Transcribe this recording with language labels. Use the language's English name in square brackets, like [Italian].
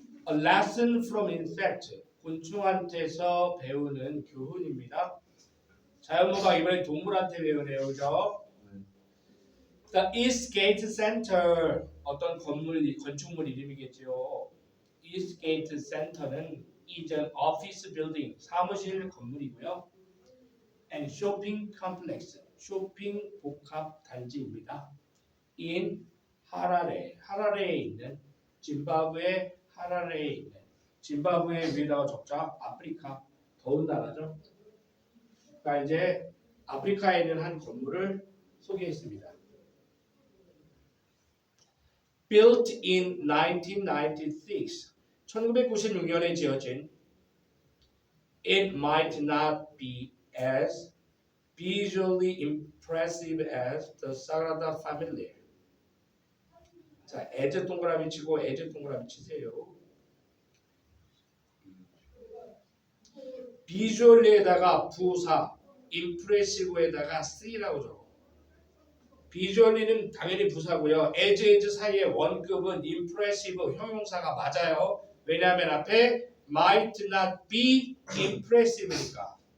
[English] A lesson from insect. [Korean] 곤충한테서 배우는 교훈입니다. 자연모방 이번에 동물한테 배우네요, 그죠? The Eastgate Center 어떤 건축물 이름이겠죠. [English] Eastgate Center는 is an office building [Korean] 사무실 건물이고요. [English] And shopping complex [Korean] 쇼핑 복합 단지입니다. In 하라레에 있는 짐바브웨 하라레에 있는 짐바브웨 위에다가 적자 아프리카 더운 나라죠. 그러니까 이제 아프리카에 있는 한 건물을 소개했습니다. [English] Built in 1996, [Korean] 1996년에 지어진 [English] It might not be as visually impressive as the Sagrada Familia. [Korean] 자, as 동그라미 치고 as 동그라미 치세요. 비주얼리에다가 부사, impressive에다가 C라고 적어. 비주얼리는 당연히 부사고요. as 사이에 원급은 impressive 형용사가 맞아요. 왜냐하면 앞에 [English] might not be impressive [Korean] 니까.